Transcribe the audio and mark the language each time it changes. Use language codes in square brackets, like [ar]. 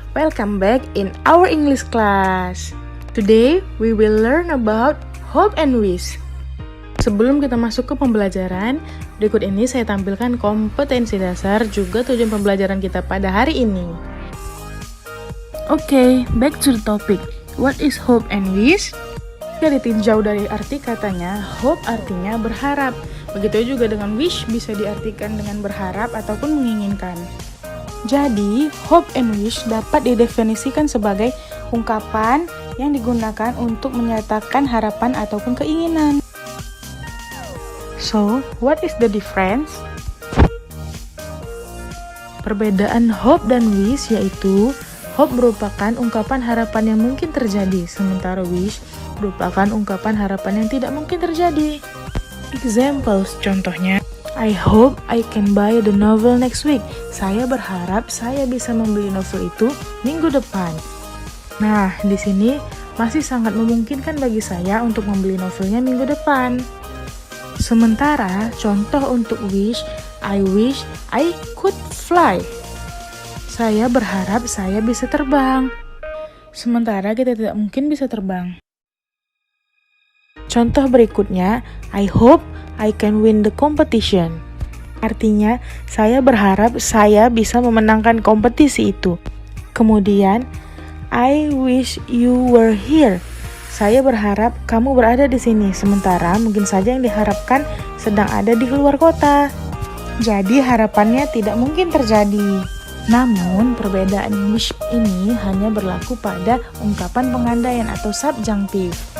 [en] Welcome back in our English class. Today we will learn about hope and wish. [id] Sebelum kita masuk ke pembelajaran, berikut ini saya tampilkan kompetensi dasar juga tujuan pembelajaran kita pada hari ini. [en] Oke, back to the topic. What is hope and wish? [id] Jika ditinjau dari arti katanya, hope artinya berharap. Begitu juga dengan wish bisa diartikan dengan berharap ataupun menginginkan. Jadi, hope and wish dapat didefinisikan sebagai ungkapan yang digunakan untuk menyatakan harapan ataupun keinginan. [en] So, what is the difference? [id] Perbedaan hope dan wish yaitu hope merupakan ungkapan harapan yang mungkin terjadi, sementara wish merupakan ungkapan harapan yang tidak mungkin terjadi. [en] Examples, [id] contohnya, [en] I hope I can buy the novel next week. [id] Saya berharap saya bisa membeli novel itu minggu depan. Nah, di sini masih sangat memungkinkan bagi saya untuk membeli novelnya minggu depan. Sementara, contoh untuk [en] wish I could fly. [id] Saya berharap saya bisa terbang. Sementara kita tidak mungkin bisa terbang. Contoh berikutnya, [en] I hope I can win the competition. [id] Artinya, saya berharap saya bisa memenangkan kompetisi itu. Kemudian, [en] I wish you were here. [id] Saya berharap kamu berada di sini, sementara mungkin saja yang diharapkan sedang ada di luar kota. Jadi, harapannya tidak mungkin terjadi. Namun, perbedaan wish ini hanya berlaku pada ungkapan pengandaian atau subjunctive.